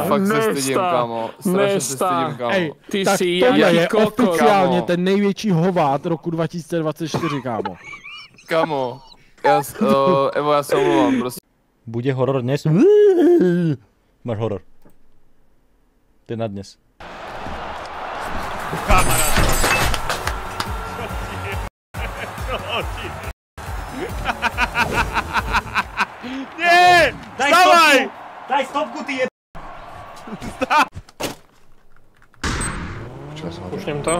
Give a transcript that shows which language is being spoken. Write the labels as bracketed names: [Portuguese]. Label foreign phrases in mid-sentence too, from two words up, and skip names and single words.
[Czech] Fakt se stydím, kámo. Strašně se stydím, kámo. Hej, Ty tak jsi tohle jaký je kokot. oficiálně Kámo. ten největší hovát roku 2024, kámo. Kámo, Evo, já se omlouvám, prostě. Bude horor dnes? Máš horor. To je na dnes. [Slovak] Nie! Vstávaj! Daj stopku, ty jeb... Pušnem to.